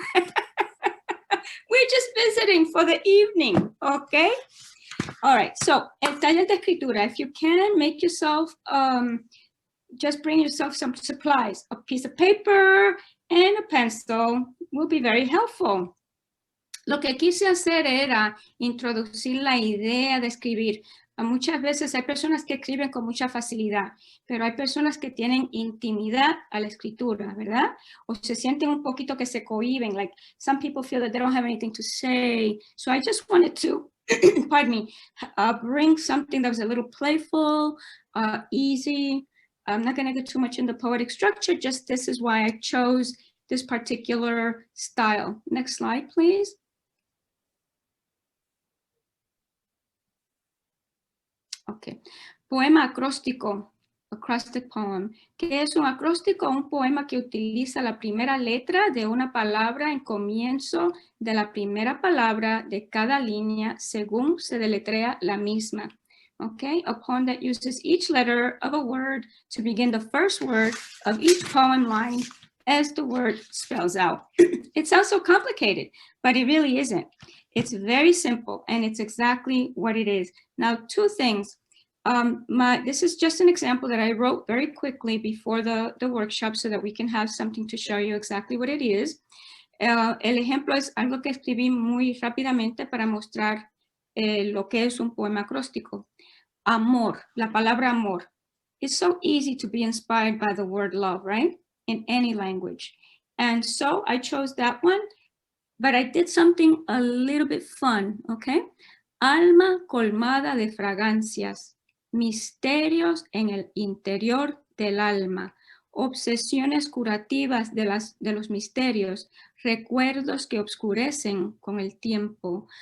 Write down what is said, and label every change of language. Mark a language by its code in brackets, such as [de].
[en] We're just visiting for the evening, okay? All right, so [es] el taller de escritura, [en] if you can, make yourself, just bring yourself some supplies. A piece of paper and a pencil will be very helpful. [es] Lo que quise hacer era introducir la idea de escribir. Muchas veces hay personas que escriben con mucha facilidad, pero hay personas que tienen intimidad a la escritura, ¿verdad? O se sienten un poquito que se cohiben, [en] like some people feel that they don't have anything to say. So I just wanted to, pardon me, bring something that was a little playful, easy. I'm not going to get too much into poetic structure, just this is why I chose this particular style. Next slide, please. Okay. [es] Poema acróstico, [en] acrostic poem. [es] ¿Qué es un acróstico? Un poema que utiliza la primera letra de una palabra en comienzo de la primera palabra de cada línea según se deletrea la misma. [en] Okay, a poem that uses each letter of a word to begin the first word of each poem line as the word spells out. It sounds so complicated, but it really isn't. It's very simple, and it's exactly what it is. Now, 2 things. This is just an example that I wrote very quickly before the workshop so that we can have something to show you exactly what it is. [es] El ejemplo es algo que escribí muy rápidamente para mostrar lo que es un poema acróstico. Amor, la palabra amor. [en] It's so easy to be inspired by the word love, right? In any language. And so I chose that one, but I did something a little bit fun, okay? [es] Alma colmada de fragancias, misterios en el interior del alma, obsesiones curativas de los misterios, recuerdos que obscurecen con el tiempo.